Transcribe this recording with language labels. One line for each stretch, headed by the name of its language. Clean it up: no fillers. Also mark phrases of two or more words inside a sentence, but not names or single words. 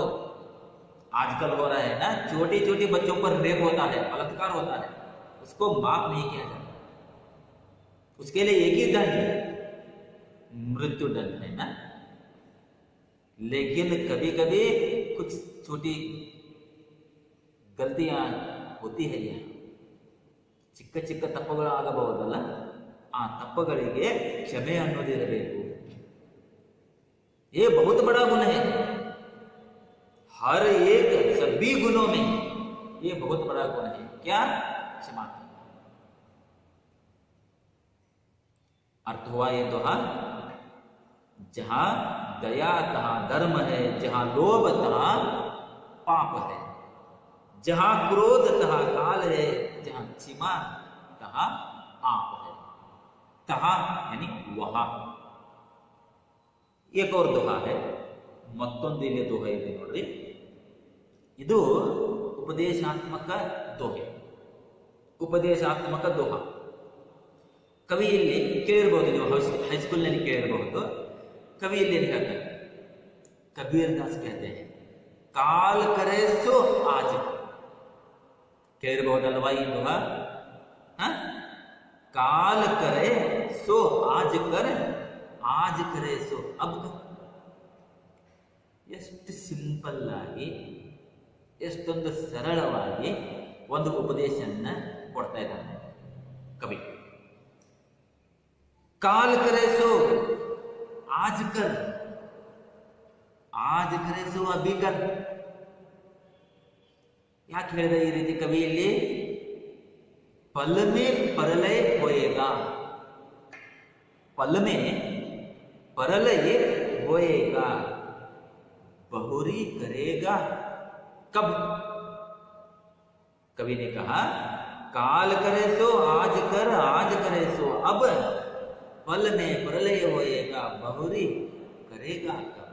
Hindi: आजकल हो रहा है ना, छोटी छोटी बच्चों पर रेप होता है, बलात्कार होता है, उसको माफ नहीं किया जाता, उसके लिए एक ही दंड, मृत्यु दंड है ना। लेकिन कभी कभी कुछ छोटी गलतियां होती है, यहाँ
Kannada: ಚಿಕ್ಕ ಚಿಕ್ಕ ತಪ್ಪುಗಳು ಆಗಬಹುದಲ್ಲ, ಆ ತಪ್ಪುಗಳಿಗೆ ಕ್ಷಮೆ ಅನ್ನೋದಿರಬೇಕು।
Hindi: ये बहुत बड़ा गुण है, हर एक सभी गुणों में ये बहुत बड़ा गुण है। क्या? क्षमा। अर्थ हुआ ये दोहा, जहां दया तहां धर्म है, जहां लोभ तहां पाप है, जहां क्रोध तहां काल है, जहां क्षमा तहां आप है। तहां यानी वहां। एक और दोहा है,
Kannada: ಮತ್ತೊಂದು ಇಲ್ಲಿ ದೋಹೆ ಇದೆ ನೋಡ್ರಿ, ಇದು ಉಪದೇಶಾತ್ಮಕ ದೋಹೆ, ಉಪದೇಶಾತ್ಮಕ ದೋಹ। ಕವಿ ಇಲ್ಲಿ ಕೇಳಿರಬಹುದು, ನೀವು ಹೈಸ್ಕೂಲ್ನಲ್ಲಿ ಕೇಳಿರಬಹುದು, ಕವಿ ಇಲ್ಲಿ ಏನು ಹೇಳ್ತಾರೆ?
Hindi: कबीर दास कहते हैं काल करे सो आज।
Kannada: ಕೇಳಿರಬಹುದಲ್ವಾ ಈ ದೋಹ?
Hindi: काल करे सो आज कर, आज करे सो अब कर।
Kannada: ಎಷ್ಟು ಸಿಂಪಲ್ ಆಗಿ, ಎಷ್ಟೊಂದು ಸರಳವಾಗಿ ಒಂದು ಉಪದೇಶನ್ನ ಕೊಡ್ತಾ ಇದ್ದಾನೆ ಕವಿ।
Hindi: काल करे सो आज कर, आज करे सो अभी कर.
Kannada: ಯಾಕೆ ಹೇಳಿದೆ ಈ ರೀತಿ ಕವಿ ಇಲ್ಲಿ?
Hindi: पल में परलय होएगा, पल में परलय होएगा, बहुरी करेगा कब? कवि ने कहा काल करे सो आज कर, आज करे सो अब, पल में प्रलय होएगा, बहुरी करेगा कब?